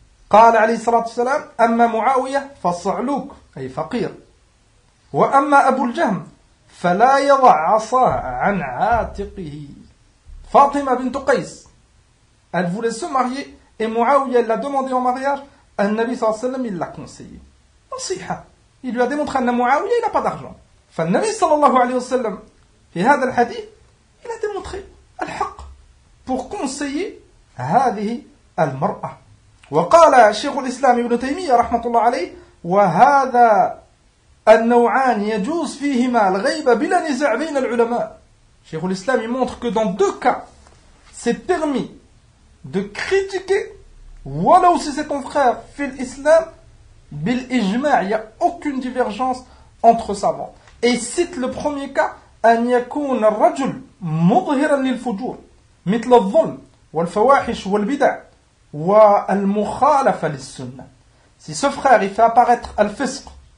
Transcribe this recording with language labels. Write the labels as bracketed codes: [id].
[ar] قال عليه الصلاة والسلام أما معاوية فصعلوك أي فقير وأما أبو الجهم فلا يضع عصا عن عاتقه. [fr] فاطمة بنت قيس elle voulait se marier et Muawiya l'a demandé en mariage. [ar] النبي صلى الله عليه وسلم [fr] il l'a conseillé, نصيحة, il lui a démontré أن معاوية il n'a pas d'argent. [ar] فالنبي صلى الله عليه وسلم في هذا الحديث [fr] il a démontré الحق pour conseiller [ar] هذه المرأة. وقال شيخ الإسلام ابن تيمية رحمة الله عليه وهذا النوعان يجوز فيهما الغيبة بلا نزاع بين العلماء. [fr] شيخ الإسلام montre que dans deux cas c'est permis de critiquer ولو si c'est ton frère [ar] في الإسلام بالإجماع, [fr] il n'y a aucune divergence entre savants. Et il cite le premier cas, [ar] أن يكون الرجل مظهرا للفجور مثل الظلم والفواحش والبدع وَالْمُخَالَفَ لِلْسُنَّةِ. [fr] Si ce frère il fait apparaître al-fisq,